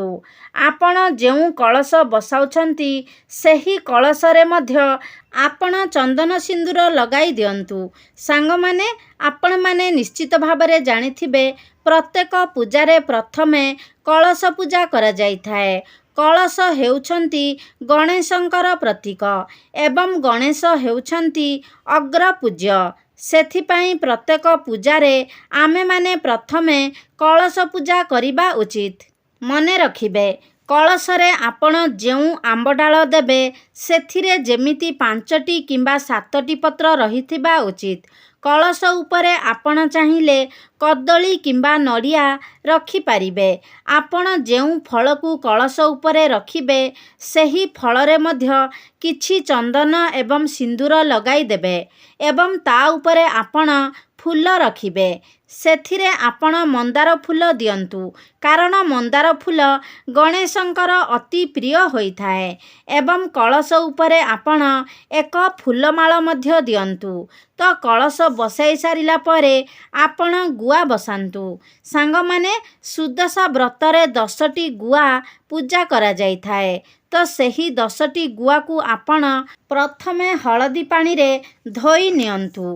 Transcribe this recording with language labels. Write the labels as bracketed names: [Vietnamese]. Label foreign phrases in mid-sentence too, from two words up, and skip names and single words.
[Odia] ଆପଣ ଯେଉଁ କଳସ ବସାଉଛନ୍ତି ସେହି କଳସରେ ମଧ୍ୟ ଆପଣ ଚନ୍ଦନ ସିନ୍ଦୂର ଲଗାଇ ଦିଅନ୍ତୁ। ସାଙ୍ଗ ମାନେ ଆପଣ ମାନେ ନିଶ୍ଚିତ ଭାବରେ ଜାଣିଥିବେ ପ୍ରତ୍ୟେକ ପୂଜାରେ ପ୍ରଥମେ କଳସ ପୂଜା କରା ଯାଇଥାଏ। କଳସ ହେଉଛନ୍ତି ଗଣେଶଙ୍କର ପ୍ରତୀକ ଏବଂ ଗଣେଶ ହେଉଛନ୍ତି ଅଗ୍ର ପୂଜ୍ୟ। ସେଥିପାଇଁ ପ୍ରତ୍ୟେକ ପୂଜାରେ ଆମେ ମାନେ ପ୍ରଥମେ କଳସ ପୂଜା କରିବା ଉଚିତ। ମନେ ରଖିବେ କଳସରେ ଆପଣ ଯେଉଁ ଆମ୍ବଡାଳ ଦେବେ ସେଥିରେ ଯେମିତି 5ଟି କିମ୍ବା 7ଟି ପତ୍ର ରହିଥିବା ଉଚିତ। କଳସ ଉପରେ ଆପଣ ଚାହିଏ କଦଳୀ କିମ୍ବା ନଡ଼ିଆ ରଖି ପାରିବେ। ଆପଣ ଯେଉଁ ଫଳକୁ କଳସ ଉପରେ ରଖିବେ ସେହି ଫଳରେ ମଧ୍ୟ କିଛି ଚନ୍ଦନ ଏବଂ ସିନ୍ଦୂର ଲଗାଇ ଦେବେ ଏବଂ ତା ଉପରେ ଆପଣ ଫୁଲ ରଖିବେ। ସେଥିରେ ଆପଣ ମନ୍ଦାର ଫୁଲ ଦିଅନ୍ତୁ କାରଣ ମନ୍ଦାର ଫୁଲ ଗଣେଶଙ୍କର ଅତି ପ୍ରିୟ ହୋଇଥାଏ। ଏବଂ କଳସ ଉପରେ ଆପଣ ଏକ ଫୁଲମାଳ ମଧ୍ୟ ଦିଅନ୍ତୁ। ତ କଳସ ବସାଇ ସାରିଲା ପରେ ଆପଣ ଗୁଆ ବସାନ୍ତୁ। ସାଙ୍ଗ ମାନେ ସୁଦଶା ବ୍ରତରେ 10ଟି ଗୁଆ ପୂଜା କରା ଯାଇଥାଏ। ତ ସେହି 10ଟି ଗୁଆ କୁ ଆପଣ ପ୍ରଥମେ ହଳଦୀ ପାଣି ରେ ଧୋଇ ନିଅନ୍ତୁ।